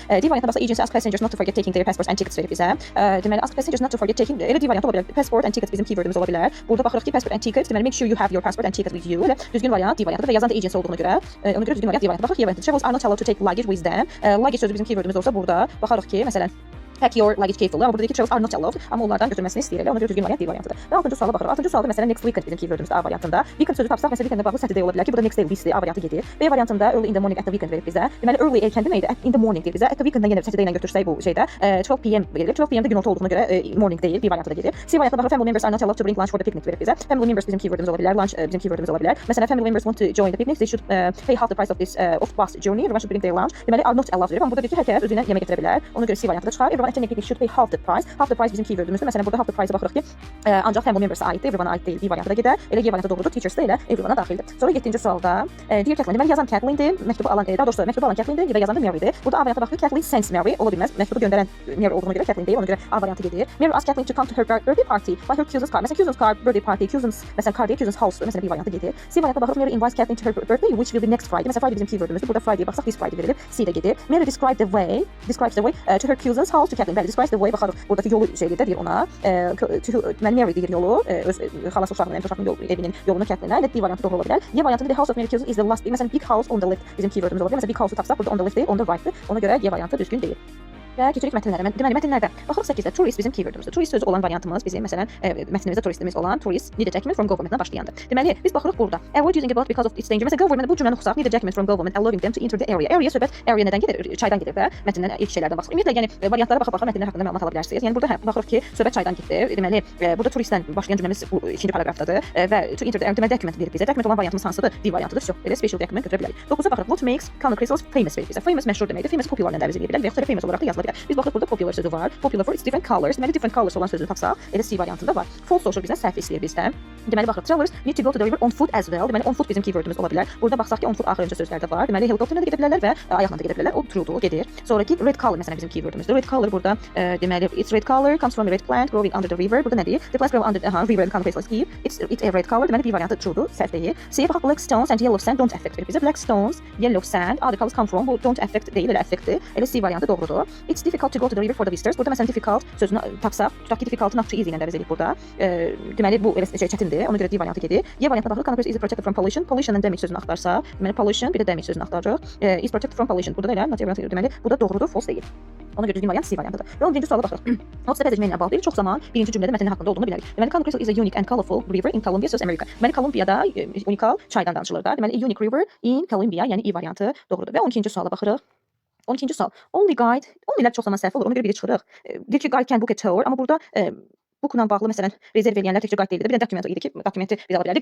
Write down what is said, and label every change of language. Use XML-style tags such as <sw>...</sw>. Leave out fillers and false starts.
<az>D variantına baxsaq,</az> <en>agency ask passengers not to forget taking their passports and tickets</en> <az>verir bizə. Deməli,</az> <en>ask passengers not to forget taking,</en> <az>elə D variantı ola bilər.</az> <en>Passport and tickets</en> <az>bizim keywordumuz ola bilər. Burada baxırıq ki,</az> <en>passport and tickets,</en> <az>deməli</az> <en>make sure you have your passport and tickets with you.</en> <az>Elə düzgün variant D variantı və yazan da agency olduğuna görə, düzgün variant D variantı. Baxırıq, E variantı</az> <en>travellers are not allowed to take luggage with them.</en> <az>Luggage sözü bizim keywordumuz olsa burada baxarıq ki, məsələn</az> <en>pack your luggage carefully.</en> <az>Amma burada deyir ki,</az> <en>travellers are not allowed.</en> <az>Amma onlardan götürməsini istəyirlər. Ona görə düzgün variant D variantıdır. Və 6-cı suala baxırıq. 6-cı sualda məsələn</az> <en>next weekend</en> <az>bizim keywordumuz A variantında. Weekend sözü tapsaq, məsələn weekendlə bağlı Saturday ola bilər ki, burada</az> <en>next day list</en> <az>A variantı gedir. B variantında</az> <en>early in the morning at the weekend</en> <az>verir bizə. Deməli early erkən deməkdir,</az> <en>in the morning</en> <az>deyir bizə. At the weekenddən yenə Saturday ilə götürsək bu şeydə 12 p.m. verilir. 12 p.m. də günorta olduğuna görə morning deyil, B variantı da gedir. C variantına baxırıq,</az> <en>family members are not allowed to bring lunch for the picnic</en> <az>verir bizə. Family members bizim keywordumuz ola bilər, lunch bizim keywordumuz ola bilər.</az> <en>Məsələn, family members want to join the picnic, they should pay half the price of this of bus journey. Everyone should bring their lunch.</en> <az>Deməli</az> <en>are not allowed</en> <az>verir. Amma burada deyir ki, hər kəs özünə yemək gətirə bilər. Ona görə C variantı da çıxar.</az> <en>Everyone attending picnic should pay half the price.</en> <az>Half the price bizim keywordumuzdur. Məsələn, burada half the price-a baxırıq ki, ancaq family members-a aiddir, everyone-a aid deyil. B variantı da gedər. Elə G variantı doğrudur. Teachers da elə everyone-a daxildir. Sonra 7-ci sualda deyir Kathleen, deməli yazan Kathleendir, məktubu alan, daha doğrusu məktubu alan Kathleendir və yazan da Mary'dir. Burada A variantına baxırıq, Kathleen sends Mary ola bilməz. Məktubu göndərən Mary olduğuna görə Kathleen deyil. Ona görə A variantı gedir.</az> <en>Mary asked Kathleen to come to her birthday party by her cousin's car. Məsələn, cousin's car birthday party, cousin's məsələn car deyil, cousin's house.</en> <az>Məsələn, B variantı gedir. C variantına baxırıq,</az> <en>Mary invites Kathleen to her birthday, which will be next Friday.</en> <az>Məsələn, Friday bizim keywordumuzdur. Burada Friday baxsaq, this Friday verilir. C də gedir.</az> <en>Mary describes the way to her cousin's house to Kathleen.</en> <az>Bəli, describes the way baxırıq. Buradakı yolu şeydir deyir ona. Deməli Mary deyir yolu, öz xalası uşağının, uşağının evinin yolunu Kathleenə. Elə D variantı doğru ola bilər.</az> <en>Y variantında the house of Mary cousin is the last. Məsələn, big house on the left</en> <az>bizim keywordumuz ola bilər. Məsələn, big house-u tapsaq, burada on the left deyil, on the right-dır. Ona görə Y variantı düzgün deyil. Və keçirik mətnlərə. Deməli, mətnlərdə baxırıq 8-də tourist bizim keywordumuzdur. Tourist sözü olan variantımız bizim məsələn mətnimizdə turistimiz olan tourist</az> <en>need a document from government-</en> <az>dan başlayandır. Deməli, biz baxırıq burada.</az> <en>Avoid using a boat because of its danger.</en> <az>Məsələn, government bu cümləni oxusaq, need a document from government allowing them to enter the area. Area söhbət area nədən gedir? Çaydan gedir və mətndən ilk şeylərdən baxırıq. Ümumiyyətlə, yəni variantlara baxa-baxa mətnlər haqqında məlumat ala bilərsiniz. Yəni burada baxırıq ki, söhbət çaydan getdi. Deməli, burada turistdən başlayan cümləmiz bu ikinci paragrafdadır və to enter the area deməli document verir bizə. Document olan variantımız hansıdır? D variantıdır. Çox belə special document götürə bilərik. 9-a baxırıq.</az> <en>What makes Conor Crystals famous</en> <az>verir bizə. Famous məşhur deməkdir. Famous popular ilə əvəz edə bilərik və yaxud da famous olaraq da yazıla bilər. Biz baxırıq burada popular sözü var.</az> <en>Popular for its different colors.</en> <az>Deməli different colors olan sözünü tapsaq, elə C variantında var. False social bizdən səhv istəyir bizdən. Deməli baxırıq,</az> <en>travelers need to go to the river on foot as well.</en> <az>Deməli on foot bizim keywordumuz ola bilər. Burada baxsaq ki, on foot axırıncı sözlərdə var. Deməli helikopterlə də gedə bilərlər və ayaqla da gedə bilərlər. O truedur, gedir. Sonraki red color məsələn bizim keywordumuzdur.</az> <en>Red color burada deməli it's red color comes from a red plant growing under the river.</en> <az>Burada nədir?</az> <en>The plant grow under the river and Conor Crystals give. It's a red color.</en> <az>Deməli B variantı truedur, səhv deyil. C-yə baxaq,</az> <en>black stones and yellow sand don't affect verir bizə. Black stones, yellow sand, other colors come from.</en> <az>Bu don't affect deyil, elə affectdir. Elə C variantı doğrudur.</az> <en>It's difficult to go to the river for the visitors.</en> <az>Burada məsələn difficult sözünü tapsaq, tutaq ki, difficult-ı not easy ilə əvəz edirik burada. Deməli bu elə çətindir. Ona görə D variantı gedir. Y variantına baxırıq,</az> <en>Conor Crystals is protected from pollution.</en> <az>Pollution and damage sözünü axtarsaq, deməli pollution bir də damage sözünü axtarırıq. Is protected from pollution. Burada da elə not variantı deməli bu da doğrudur, false deyil. Ona görə düzgün variant C variantıdır. Və 11-ci suala baxırıq.</az> <en>What's the passage meaning about?</en> <az>Çox zaman birinci cümlədə mətnin haqqında olduğunu bilərik. Deməli</az> <en>Conor Crystal is a unique and colorful river in Colombia, South America.</en> <az>Deməli Kolumbiyada unikal çaydan danışılır da. Deməli unique river in Colombia, yəni E variantı doğrudur. Və 12-ci suala baxırıq. 12-ci sual. Only guide. Onlylər çox zaman səhv olur. Ona görə biri çıxırıq. Deyir ki, guide can book a tour. Amma burada bookla bağlı məsələn rezerv edənlər təkcə guide deyildi. Bir də document idi ki, dokumenti biz ala bilərdik.</az>